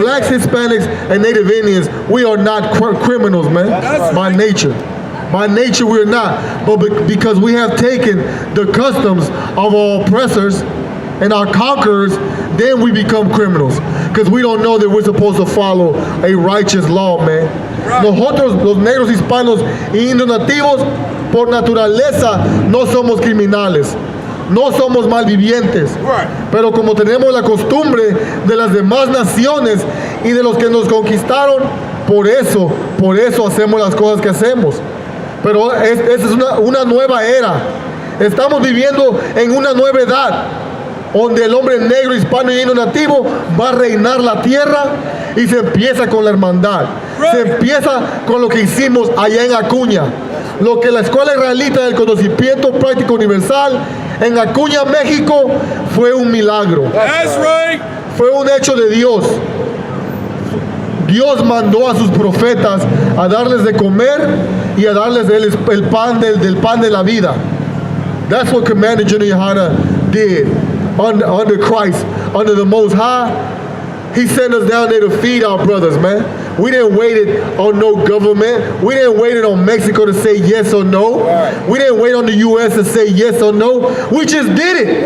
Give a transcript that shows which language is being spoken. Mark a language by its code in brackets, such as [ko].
[en] Blacks, Hispanics, and Native Indians, we are not criminals, man. That's by right. nature. By nature, we're not. But because we have taken the customs of our oppressors and our conquerors, then we become criminals. Because we don't know that we're supposed to follow a righteous law, man. Right. [es] Nosotros, los negros, hispanos y indios nativos, por naturaleza, no somos criminales. No somos malvivientes. Right. Pero como tenemos la costumbre de las demás naciones y de los que nos conquistaron, por eso hacemos las cosas que hacemos. Pero esta es una nueva era. Estamos viviendo en una nueva edad, donde el hombre negro, hispano y indio nativo va a reinar la tierra, y se empieza con la hermandad. [en] Right. [es] Se empieza con lo que hicimos allá en Acuña. Lo que la Escuela Israelita del Conocimiento Práctico Universal en Acuña, México, fue un milagro. [en] That's right. [es] Fue un hecho de Dios. Dios mandó a sus profetas a darles de comer y a darles el pan del pan de la vida. [en] That's what Commander General Yohana did under Christ, under the Most High. He sent us down there to feed our brothers, man. We didn't wait on no government. We didn't wait on Mexico to say yes or no. Right. We didn't wait on the U.S. to say yes or no. We just did it.